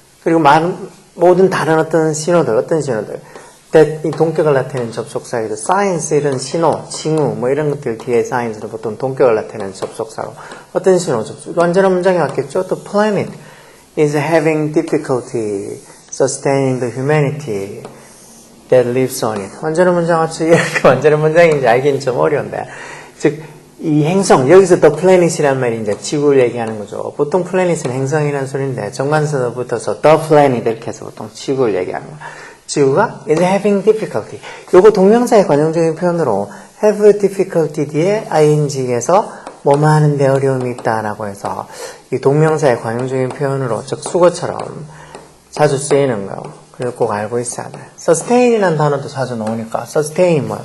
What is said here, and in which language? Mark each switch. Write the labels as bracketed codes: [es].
[ko] 그리고 모든 다른 어떤 신호들. that 이 동격을 나타내는 접속사이도 science 이런 신호, 징후 이런 것들 뒤에 science로 보통 동격을 나타내는 접속사로 어떤 신호 접속. 완전한 문장이 왔겠죠. [en] The planet is having difficulty sustaining the humanity that lives on it. [ko] 완전한 문장 왔죠. 이렇게 완전한 문장인지 알기는 좀 어려운데. 즉, 이 행성, 여기서 the planet이란 말이 이제 지구를 얘기하는 거죠. 보통 planet은 행성이라는 소리인데, 정관사도 붙어서 the planet 이렇게 해서 보통 지구를 얘기하는 거예요. 지구가 [en] is having difficulty. [ko] 요거 동명사의 관용적인 표현으로 have difficulty 뒤에 ing에서 뭐뭐 하는데 어려움이 있다라고 해서 이 동명사의 관용적인 표현으로, 즉 수거처럼 자주 쓰이는 거예요. 그래서 꼭 알고 있어야 돼. sustain이라는 단어도 자주 나오니까 sustain 뭐예요?